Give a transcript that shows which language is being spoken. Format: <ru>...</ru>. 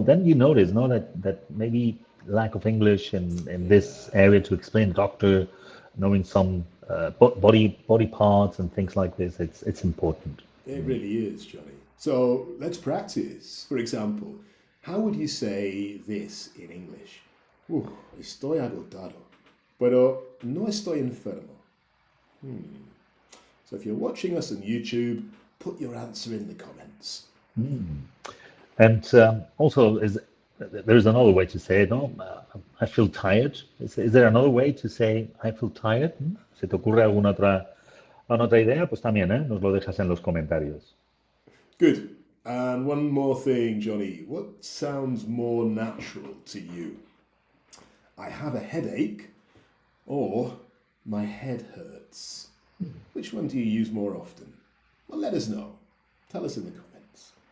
<en>Then you notice, no, that maybe lack of English in this area to explain doctor, knowing some body parts and things like this, it's important. It really is, Johnny. So let's practice. For example, how would you say this in English?</en> <es>Estoy agotado, pero no estoy enfermo.</es> <en>So if you're watching us on YouTube, put your answer in the comments. And also, there's another way to say it, no? I feel tired. Is there another way to say I feel tired?</en> <es>¿Se te ocurre alguna otra idea? Pues también, nos lo dejas en los comentarios.</es> <en>Good. And one more thing, Johnny. What sounds more natural to you? I have a headache, or my head hurts. Which one do you use more often? Well, let us know. Tell us in the comments.</en>